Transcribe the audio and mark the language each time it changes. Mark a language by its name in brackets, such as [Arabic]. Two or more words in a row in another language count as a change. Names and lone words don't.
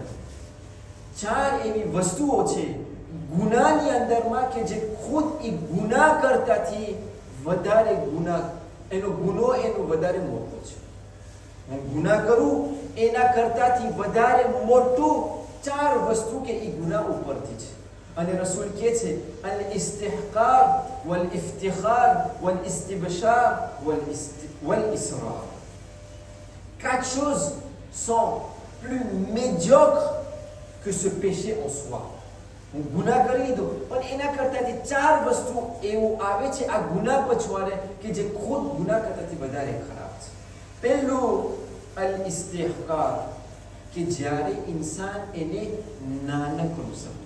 [Gujarati] ચાર એવી વસ્તુઓ છે ગુનાહની અંદરમાં કે જે ખુદ એ ગુનાહ કરતાથી વધારે ગુનાહ, એનો ગુનો એનો વધારે મોટો છે. હું ગુનાહ કરું એના કરતાથી વધારે મોટું ચાર વસ્તુ કે એ ગુનાહ ઉપરથી છે. અને રસૂલ કહે છે [Arabic] الاستحقار والافتخار والاستبشار والإصرار. [French] Quatre choses sont plus médiocres que ce péché en soi. [Gujarati] હું ગુનાહ કરી લીધો, પણ એના કરતાથી ચાર વસ્તુ એવું આવે છે આ ગુનાહ પછવાડે કે જે ખુદ ગુનાહ કરતાથી વધારે ખરાબ છે. પહેલું [Arabic] الاستحقار, [Gujarati] કે જ્યારે ઇન્સાન એને નાનકડું સમજે.